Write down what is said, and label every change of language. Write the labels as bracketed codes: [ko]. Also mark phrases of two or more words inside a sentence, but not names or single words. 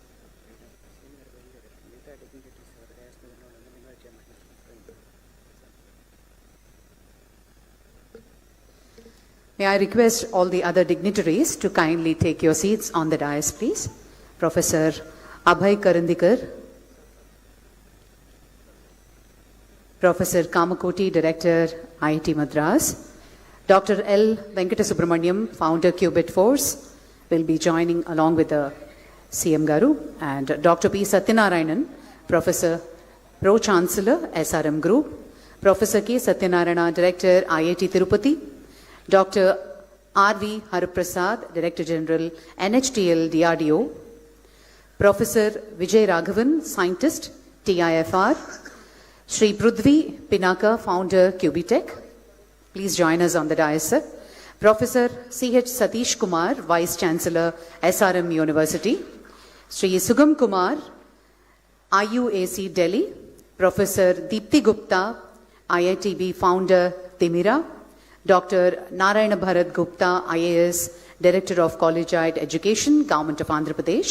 [en] May I request all the other dignitaries to kindly take your seats on the dais, please. Professor Abhay Karandikar, Professor Kamakoti, Director, IIT Madras, Dr. L. Venkatasubramaniam, Founder, Qubit Force, will be joining along with the CM Garu, and Dr. P. Satyanarayanan, Professor, Pro-Chancellor, SRM Group, Professor K. Satyanarayana, Director, IIT Tirupati, Dr. R.V. Hariprasad, Director General, NHTL DRDO, Professor Vijay Raghavan, Scientist, TIFR, Shri Prudvi Pinaka, Founder, QBTech. Please join us on the dais, sir. Professor C.H. Satish Kumar, Vice Chancellor, SRM University. Shri Sugam Kumar, IUAC Delhi. Professor Deepthi Gupta, IITB Founder, Timira. Dr. Narayana Bharat Gupta, IAS, Director of Collegiate Education, Government of Andhra Pradesh.